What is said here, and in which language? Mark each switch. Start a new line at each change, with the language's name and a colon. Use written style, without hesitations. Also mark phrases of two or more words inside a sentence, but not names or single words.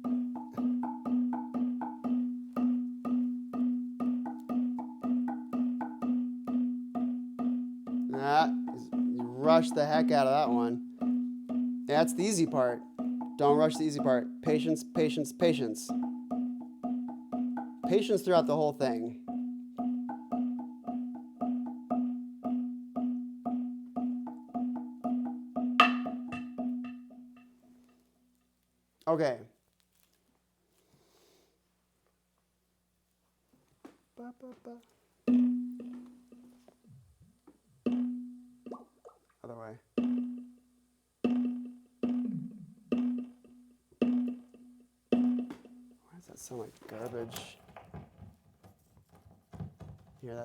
English: You rush the heck out of that one. That's the easy part. Don't rush the easy part. Patience, patience, patience. Patience throughout the whole thing. Okay. Ba, ba, ba. Other way. Why does that sound like garbage? Hear that sound?